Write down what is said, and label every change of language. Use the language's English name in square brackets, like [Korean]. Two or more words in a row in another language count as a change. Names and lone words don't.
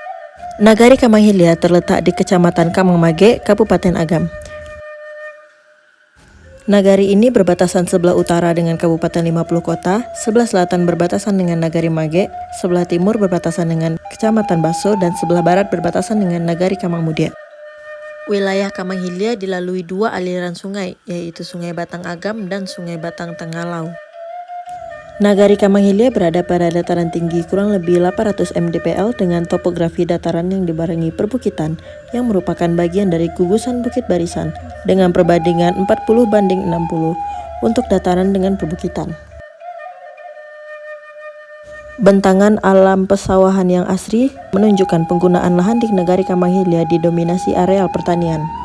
[Indonesian] Nagari Kamang Hilya terletak di Kecamatan Kamang Mage, Kabupaten Agam. Nagari ini berbatasan sebelah utara dengan Kabupaten 50 Kota, sebelah selatan berbatasan dengan Nagari Mage, sebelah timur berbatasan dengan Kecamatan Baso, dan sebelah barat berbatasan dengan Nagari Kamang Mudia. Wilayah Kamang Hilya dilalui dua aliran sungai, yaitu Sungai Batang Agam dan Sungai Batang Tengalau. Nagari Kamang Hilya berada pada dataran tinggi kurang lebih 800 mdpl dengan topografi dataran yang dibarengi perbukitan yang merupakan bagian dari gugusan Bukit Barisan dengan perbandingan 40:60 untuk dataran dengan perbukitan. Bentangan alam pesawahan yang asri menunjukkan penggunaan lahan di Nagari Kamang Hilya didominasi areal pertanian.